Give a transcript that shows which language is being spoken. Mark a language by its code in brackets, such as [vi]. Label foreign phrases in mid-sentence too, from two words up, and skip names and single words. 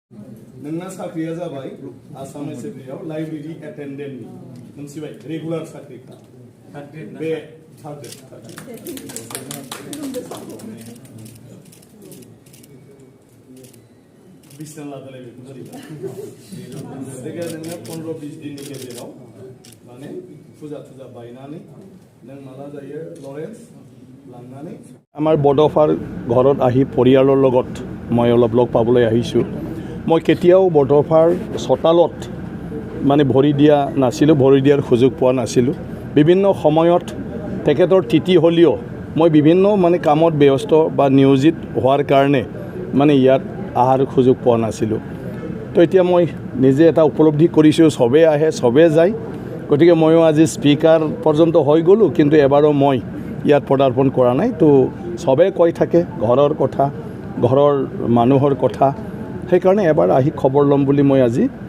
[brx] नोंना साख्रिया जाबाय आसाम सेक्रेटारियाव लाइब्रेरी एटेन्डेन्ट मोनसिबाय रेगुलार साख्रिखा बे थार्ड बिसना लादोलाय बेखौ जारिबा जायगा नोङो 15-20 दिननि गेजेराव माने फुजा बायनानै नों माला जायो लरेन्स लांनानै [as] আমাৰ বড'ফাৰ ঘৰত আহি পৰিয়ালৰ লগত মই অলপ লগ পাবলৈ আহিছোঁ মই কেতিয়াও বড'ফাৰ চোতালত মানে ভৰি দিয়া নাছিলোঁ ভৰি দিয়াৰ সুযোগ পোৱা নাছিলোঁ বিভিন্ন সময়ত তেখেতৰ তিথি হ'লেও মই বিভিন্ন মানে কামত ব্যস্ত বা নিয়োজিত হোৱাৰ কাৰণে মানে ইয়াত আহাৰ সুযোগ পোৱা নাছিলোঁ তো এতিয়া মই নিজে এটা উপলব্ধি কৰিছোঁ সবে আহে সবে যায় গতিকে ময়ো আজি স্পিকাৰ পৰ্যন্ত হৈ গ'লোঁ কিন্তু এবাৰো মই ইয়াত পদাৰ্পণ কৰা নাই তো সবে কৈ থাকে ঘৰৰ কথা ঘৰৰ মানুহৰ কথা সেইকাৰণে এবাৰ আহি খবৰ ল'ম বুলি মই আজি